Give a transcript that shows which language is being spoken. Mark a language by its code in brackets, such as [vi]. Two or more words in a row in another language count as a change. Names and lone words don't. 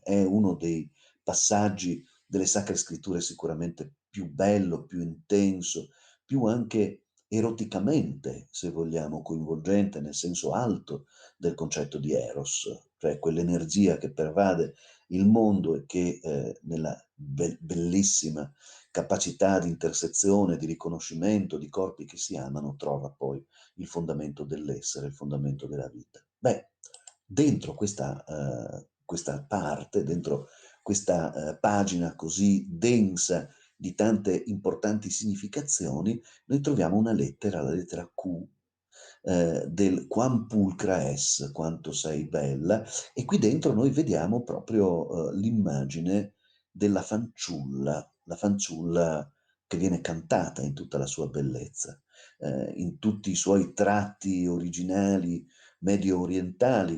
[it] È uno dei passaggi delle Sacre Scritture sicuramente più bello, più intenso, più anche eroticamente, se vogliamo, coinvolgente nel senso alto del concetto di Eros, cioè quell'energia che pervade il mondo e che nella bellissima capacità di intersezione, di riconoscimento di corpi che si amano, trova poi il fondamento dell'essere, il fondamento della vita. Beh, dentro questa parte, dentro questa pagina così densa di tante importanti significazioni, noi troviamo una lettera, la lettera Q, del [la] quam pulcra es, [it] quanto sei bella, e qui dentro noi vediamo proprio l'immagine della fanciulla, la fanciulla che viene cantata in tutta la sua bellezza, in tutti i suoi tratti originali, medio orientali,